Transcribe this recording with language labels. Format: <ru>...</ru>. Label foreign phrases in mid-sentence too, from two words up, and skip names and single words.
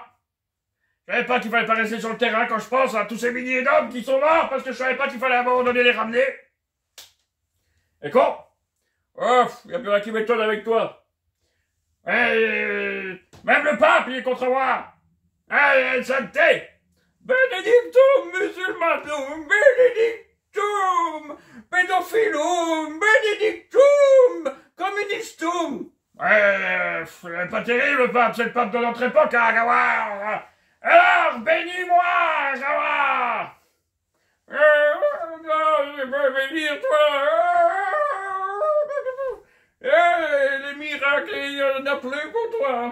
<fr>Je savais pas qu'il fallait pas rester sur le terrain quand je pense à tous ces milliers d'hommes qui sont morts parce que je savais pas qu'il fallait à un moment donné les ramener. Et con? Oh, y a plus rien qui m'étonne avec toi. Même le pape, il est contre moi. Ah, sainteté.</fr> <la>Benedictum musulmanum, benedictum pédophilum, benedictum communistum.</la> <fr>Pas terrible le pape, c'est le pape de notre époque, hein, Gawa. Alors, bénis-moi, Gawa. Non, je peux bénir toi. Les miracles, il n'y en a plus pour toi.</fr>